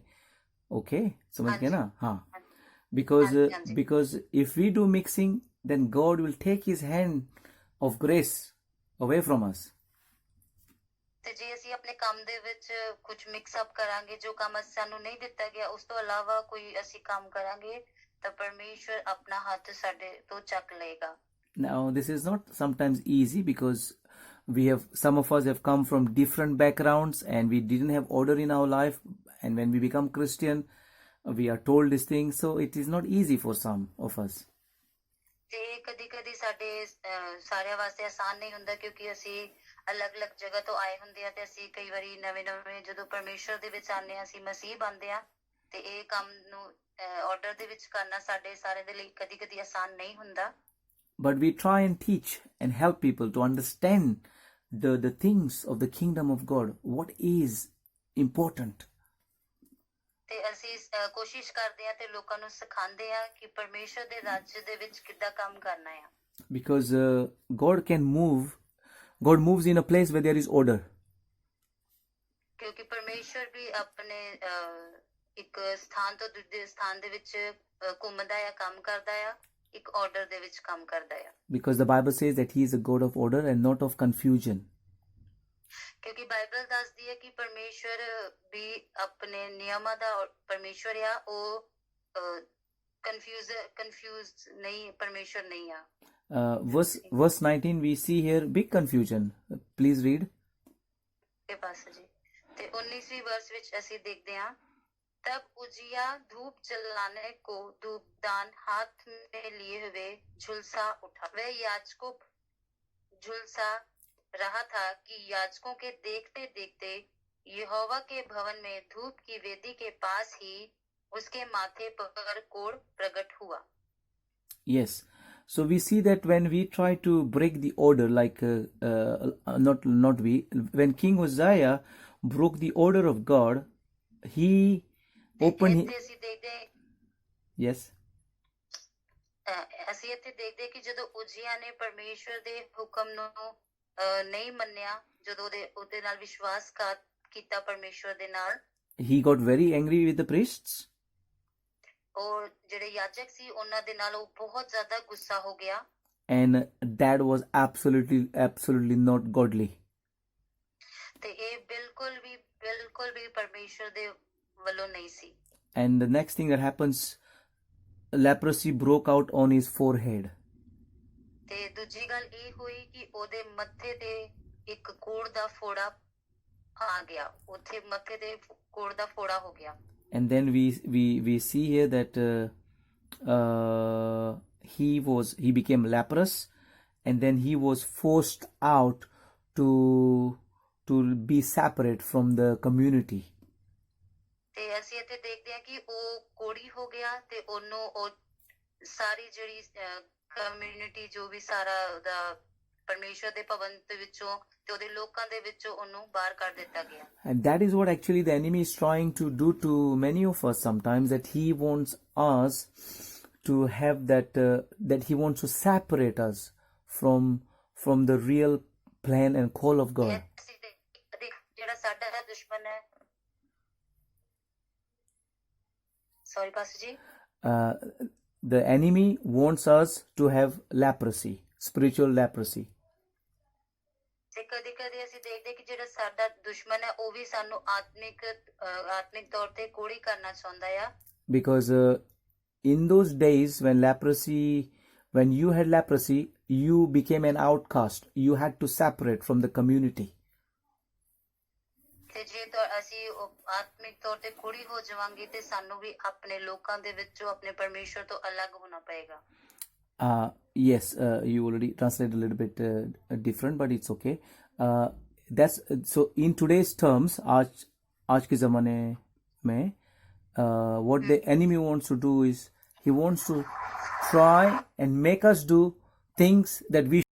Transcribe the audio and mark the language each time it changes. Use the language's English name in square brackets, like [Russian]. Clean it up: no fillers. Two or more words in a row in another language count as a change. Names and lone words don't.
[Hindi] ओके, समझ गए ना? हाँ, [English] because if we do mixing, then God will take his hand of grace away from us. [Punjabi] ਤੇ ਜੇ ਅਸੀਂ ਆਪਣੇ ਕੰਮ ਦੇ ਵਿੱਚ ਕੁਝ [English] mix up [Punjabi] ਕਰਾਂਗੇ, ਜੋ ਕੰਮ ਸਾਨੂੰ ਨਹੀਂ ਦਿੱਤਾ ਗਿਆ, ਉਸ ਤੋਂ ਇਲਾਵਾ ਕੋਈ ਅਸੀਂ ਕੰਮ ਕਰਾਂਗੇ ਤਾਂ ਪਰਮੇਸ਼ਵਰ ਆਪਣਾ ਹੱਥ ਸਾਡੇ ਤੋਂ ਚੱਕ ਲਏਗਾ। [English] Now this is not sometimes easy, because some of us have come from different backgrounds and we didn't have order in our life, and when we become Christian we are told these things, so it is not easy for some of us. [Punjabi] ਤੇ ਕਦੀ ਸਾਡੇ ਸਾਰਿਆਂ ਵਾਸਤੇ ਆਸਾਨ ਨਹੀਂ ਹੁੰਦਾ, ਕਿਉਂਕਿ ਅਸੀਂ ਅਲੱਗ-ਅਲੱਗ ਜਗ੍ਹਾ ਤੋਂ ਆਏ ਹੁੰਦੇ ਆ ਤੇ ਅਸੀਂ ਕਈ ਵਾਰੀ ਨਵੇਂ ਜਦੋਂ ਪਰਮੇਸ਼ਰ ਦੇ ਵਿੱਚ ਆਉਂਦੇ ਆ, ਅਸੀਂ ਮਸੀਹ ਬਣਦੇ ਆ ਤੇ ਇਹ ਕੰਮ ਨੂੰ ਆਰਡਰ ਦੇ ਵਿੱਚ ਕਰਨਾ ਸਾਡੇ ਸਾਰੇ ਦੇ ਲਈ ਕਦੀ ਆਸਾਨ ਨਹੀਂ ਹੁੰਦਾ। [English] But we try and teach and help people to understand the things of the kingdom of God, what is important. [Punjabi] ਤੇ ਅਸੀਂ ਕੋਸ਼ਿਸ਼ ਕਰਦੇ ਆ ਤੇ ਲੋਕਾਂ ਨੂੰ ਸਿਖਾਉਂਦੇ ਆ ਕਿ ਪਰਮੇਸ਼ਰ ਦੇ ਰਾਜ ਦੇ ਵਿੱਚ ਕਿੱਦਾਂ ਕੰਮ ਕਰਨਾ ਹੈ। [English] Because God moves in a place where there is order. [Punjabi] ਕਿਉਂਕਿ ਪਰਮੇਸ਼ਰ ਵੀ ਆਪਣੇ ਇੱਕ ਸਥਾਨ ਤੋਂ ਦੂਜੇ ਸਥਾਨ ਦੇ ਵਿੱਚ ਘੁੰਮਦਾ ਆ, ਕੰਮ ਕਰਦਾ ਆ, ਇੱਕ ਆਰਡਰ ਦੇ ਵਿੱਚ ਕੰਮ ਕਰਦਾ ਆ। [English] Because the Bible says that he is a God of order and not of confusion. [Punjabi] ਕਿਉਂਕਿ ਬਾਈਬਲ ਦੱਸਦੀ ਹੈ ਕਿ ਪਰਮੇਸ਼ਵਰ ਵੀ ਆਪਣੇ ਨਿਯਮਾਂ ਦਾ ਪਰਮੇਸ਼ਵਰ ਆ, ਉਹ ਕਨਫਿਊਜ਼ ਨਹੀਂ, ਪਰਮੇਸ਼ਵਰ ਨਹੀਂ ਆ। [English] verse 19 we see here big confusion. Please read. [Hindi] के पास जी ते 19वीं वर्ष [Punjabi] ਵਿੱਚ ਅਸੀਂ ਦੇਖਦੇ ਹਾਂ [Hindi] तब उजिया धूप जलाने को धूपदान हाथ में लिए हुए झुलसा उठा वह याजकों झुलसा रहा था कि याजकों के देखते देखते यहोवा के भवन में धूप की वेदी के पास ही उसके माथे पर कोढ़ प्रकट हुआ. [English] Yes. So we see that when we try to break the order, like not we, when King Uzziah broke the order of God, he opened. [Punjabi] ਇੱਥੇ ਅਸੀਂ ਦੇਖਦੇ [English] Yes. [Punjabi] ਅਸੀਂ ਇੱਥੇ ਦੇਖਦੇ ਕਿ ਜਦੋਂ ਉਜੀਆ ਨੇ ਪਰਮੇਸ਼ਵਰ ਦੇ ਹੁਕਮ ਨੂੰ ਨਹੀਂ ਮੰਨਿਆ, ਜਦੋਂ ਉਹਦੇ ਨਾਲ ਵਿਸ਼ਵਾਸਘਾਤ ਕੀਤਾ ਪਰਮੇਸ਼ਵਰ ਦੇ ਨਾਲ, [English] He got very angry with the priests. [Punjabi] ਔਰ ਜਿਹੜੇ ਯਾਜਕ ਸੀ ਉਹਨਾਂ ਦੇ ਨਾਲ ਉਹ ਬਹੁਤ ਜ਼ਿਆਦਾ ਗੁੱਸਾ ਹੋ ਗਿਆ. [English] And that was absolutely not godly. [Punjabi] ਤੇ ਇਹ ਬਿਲਕੁਲ ਵੀ ਪਰਮੇਸ਼ਵਰ ਦੇ ਵੱਲੋਂ ਨਹੀਂ ਸੀ. [English] And the next thing that happens, leprosy broke out on his forehead. [Punjabi] ਤੇ ਦੂਜੀ ਗੱਲ ਇਹ ਹੋਈ ਕਿ ਉਹਦੇ ਮੱਥੇ ਤੇ ਇੱਕ ਕੋੜ ਦਾ ਫੋੜਾ ਆ ਗਿਆ, ਉੱਥੇ ਮੱਥੇ ਤੇ ਕੋੜ ਦਾ ਫੋੜਾ ਹੋ ਗਿਆ. [English] And then we see here that he became leprous, and then he was forced out to be separate from the community. [Punjabi] ਤੇ ਅਸੀਂ ਇੱਥੇ ਦੇਖਦੇ ਹਾਂ ਕਿ ਉਹ ਕੋੜੀ ਹੋ ਗਿਆ ਤੇ ਉਹਨੂੰ ਉਹ ਸਾਰੀ ਜਿਹੜੀ ਕਮਿਊਨਿਟੀ ਜੋ ਵੀ ਸਾਰਾ ਉਹਦਾ ਪਰਮੇਸ਼ਵਰ ਦੇ ਭਵਨ ਦੇ ਵਿੱਚੋਂ ਤੇ ਉਹਦੇ ਲੋਕਾਂ ਦੇ ਵਿੱਚੋਂ ਉਹਨੂੰ ਬਾਹਰ ਕੱਢ ਦਿੱਤਾ ਗਿਆ. [English] And that is what actually the enemy is trying to do to many of us sometimes, that he wants us to have that he wants to separate us from the real plan and call of God. [Punjabi] ਜਿਹੜਾ ਸਾਡਾ ਦੁਸ਼ਮਣ ਹੈ, [English] sorry pastor ji, the enemy wants us to have leprosy, spiritual leprosy. [Punjabi] ਤੇ ਕਦੇ ਕਦੇ ਅਸੀਂ ਦੇਖਦੇ ਕਿ ਜਿਹੜਾ ਸਾਡਾ ਦੁਸ਼ਮਣ ਹੈ ਉਹ ਵੀ ਸਾਨੂੰ ਆਤਮਿਕ ਤੌਰ ਤੇ ਕੋੜੀ ਕਰਨਾ ਚਾਹੁੰਦਾ ਆ. [English] Because in those days when you had leprosy, you became an outcast. You had to separate from the community. [Punjabi] ਤੇ ਜੇ ਅਸੀਂ ਆਤਮਿਕ ਤੌਰ ਤੇ ਕੋੜੀ ਹੋ ਜਾਵਾਂਗੇ ਤੇ ਸਾਨੂੰ ਵੀ ਆਪਣੇ ਲੋਕਾਂ ਦੇ ਵਿੱਚੋਂ ਆਪਣੇ ਪਰਮੇਸ਼ਵਰ ਤੋਂ ਅਲੱਗ ਹੋਣਾ ਪਏਗਾ. [English] Yes, you already translated a little bit different, but it's okay. That's so in today's terms, [Hindi] आज के ज़माने में [English] what the enemy wants to do is he wants to try and make us do things that we.